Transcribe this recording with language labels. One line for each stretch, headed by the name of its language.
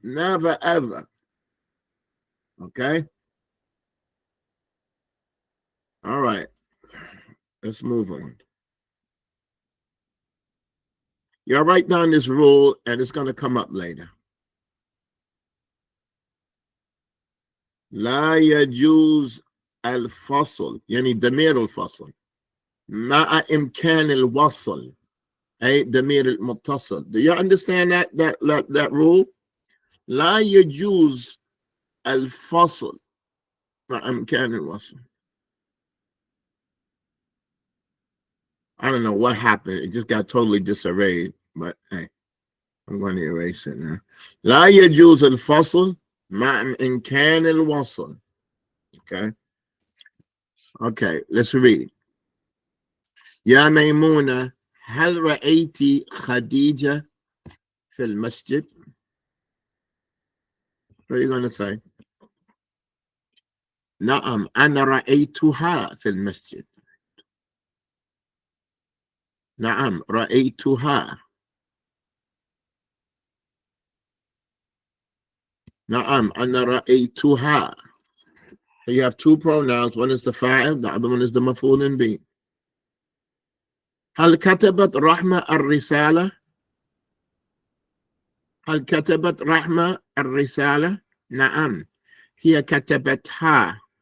English: Never ever. Okay? All right. Let's move on. You'll write down this rule and it's going to come up later.
Arabic: لا يجوز الفصل يعني ضمير الفصل مع إمكان الوصل أي ضمير المتصل.
English: Do you understand that rule?
Arabic: لا يجوز الفصل مع إمكان الوصل.
English: I don't know what happened. It just got totally disarrayed. But hey, I'm going to erase it now.
Arabic: لا يجوز الفصل مع إمكان الوصل.
English: Okay. Okay, let's read.
Arabic: يا ميمونة هل رأيتي خديجة في المسجد?
English: What are you going to say?
Arabic: نعم أنا رأيتها في المسجد. نعم رأيتها. نعم أنا رأيتها.
English: So you have two pronouns. One is the fa'il, the other one is the maf'ulun bi.
Arabic: هل كتبت رحمة الرسالة؟ هل كتبت رحمة الرسالة؟ نعم هي كتبتها.